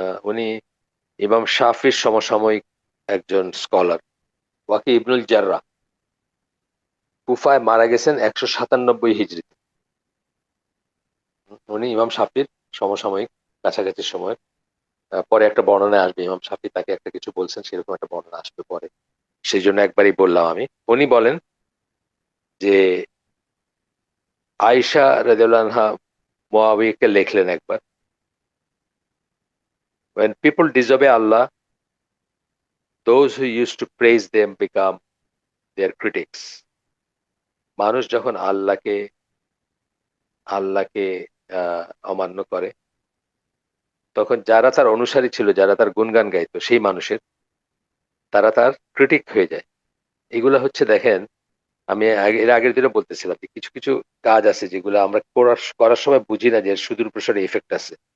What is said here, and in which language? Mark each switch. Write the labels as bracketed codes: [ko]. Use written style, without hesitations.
[bn] উনি ইমাম শাফির সমসাময়িক একজন স্কলার, ওয়াকি ইবনুল জাররাহ, কুফায় মারা গেছেন 197 হিজরিতে। উনি ইমাম শাফির সমসাময়িক, কাছাকাছি সময়। পরে একটা বর্ণনায় আসবে ইমাম শাফি তাকে একটা কিছু বলছেন, সেরকম একটা বর্ণনা আসবে পরে, সেই জন্য একবারই বললাম আমি। উনি বলেন যে আয়েশা রাদিয়াল্লাহু আনহা মুয়াবিয়াকে লিখলেন একবার, [en] when people disobey Allah, those who used to praise them become their critics. [bn] মানুষ যখন আল্লাহকে আল্লাহকে অমান্য করে, তখন যারা তার অনুসারী ছিল, যারা তার গুণগান গাইতো, সেই মানুষের, তারা তার ক্রিটিক হয়ে যায়। এগুলো হচ্ছে দেখেন, আমি এর আগের দিনও বলতেছিলাম যে কিছু কিছু কাজ আছে যেগুলো আমরা করার সময় বুঝি না যে এর সুদূর প্রসারী এফেক্ট আছে।